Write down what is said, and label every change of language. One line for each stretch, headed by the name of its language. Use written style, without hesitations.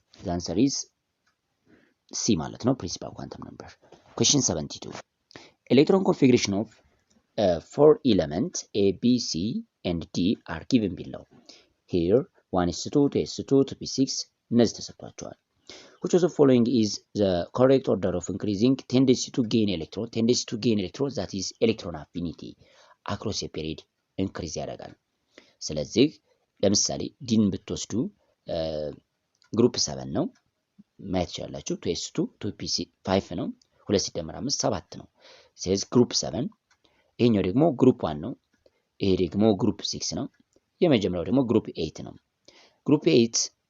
English: አንሰር ኢዝ C
Amharic: ማለት ነው
English: ፕሪንሲፓል ኳንተም ነምበር። Question 72 Electron configuration of 4 elements A, B, C and D are given below. Here 1s2 2s2 2p6
Amharic: እነዚህ ተሰጥቷቸዋል።
English: Which of the following is the correct order of increasing tendency to gain electron? Tendency to gain electron that is electron affinity across a period increase
Amharic: ያደርጋል። ስለዚህ ለምሳሌ ዲን ብትወስዱ ግሩፕ 7 ነው ማየት ይችላልላችሁ። 2s2 2p5 ነው። 2 ሲደመር 5 7 ነው። ስለዚህ ግሩፕ 7 ይሄኛው ደግሞ ግሩፕ 1 ነው። ይሄ ደግሞ ግሩፕ 6 ነው። የመጀመሪያው ደግሞ ግሩፕ 8 ነው። ግሩፕ 8